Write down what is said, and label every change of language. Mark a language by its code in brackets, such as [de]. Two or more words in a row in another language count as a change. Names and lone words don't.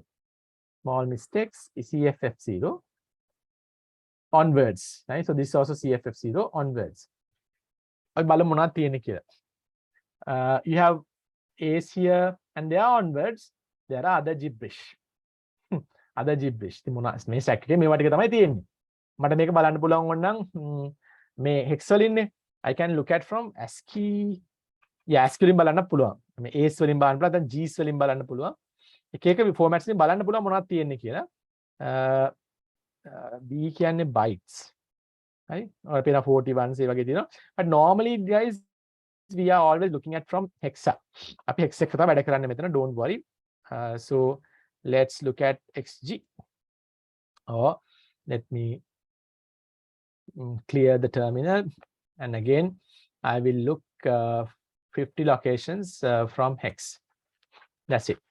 [en] Small mistakes is CFF0 onwards, right? So this is also CFF0 onwards. You have A's here and there onwards there are other gibberish. Other gibberish. [si] මේ stack එකේ මේවා ටික තමයි තියෙන්නේ. මට මේක බලන්න පුළුවන් වුණනම් මේ hex වලින්නේ [en] I can look at from ASCII. Yeah, [si] ASCII වලින් බලන්න පුළුවන්. මේ A's වලින් බලන්න පුළුවන්, දැන් G's වලින් බලන්න පුළුවන්. එක එක formats වලින් බලන්න පුළුවන් මොනවද තියෙන්නේ කියලා. B කියන්නේ bytes. [en] Right? Or [si] පේන 41 ඒ වගේ තියෙනවා. [en] But normally guys we are always looking at from hexa. [si] අපි hex එක තමයි වැඩ කරන්නේ මෙතන, [en] don't worry. So let's look at xg. Or let me clear the terminal, and again I will look 50 locations from hex. That's it.